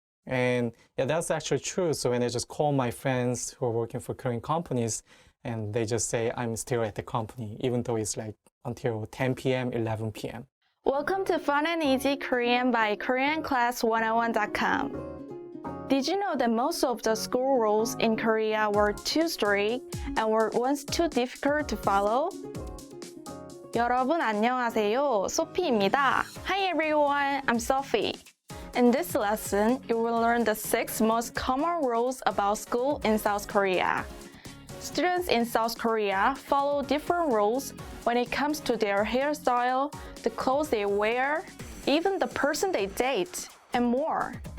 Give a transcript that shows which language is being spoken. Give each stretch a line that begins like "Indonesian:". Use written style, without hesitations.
English: And yeah, that's actually true. So when I just call my friends who are working for Korean companies, and they just say I'm still at the company, even though it's like until 10 p.m., 11 p.m. Welcome to Fun and Easy Korean by KoreanClass101.com. Did you know that most of the school rules in Korea were too strict and were once too difficult to follow?
Korean: 여러분 안녕하세요, 소피입니다.
English: Hi everyone, I'm Sophie. In this lesson, you will learn the 6 most common rules about school in South Korea. Students in South Korea follow different rules when it comes to their hairstyle, the clothes they wear, even the person they date, and more.